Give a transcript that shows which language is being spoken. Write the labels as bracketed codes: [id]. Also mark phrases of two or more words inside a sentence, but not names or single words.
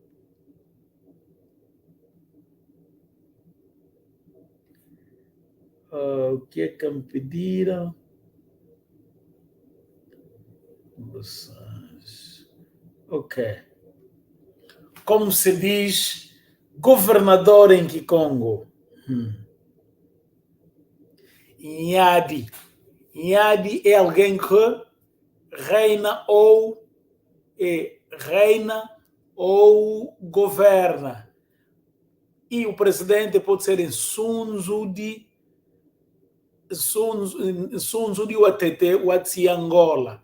[pt] O que é que me pediram? Ok. Como se diz governador em Kikongo? Nhadi. Nhadi é alguém que reina ou governa. E o presidente pode ser em [kg] Sunzudi Watete Watsi [pt] Angola.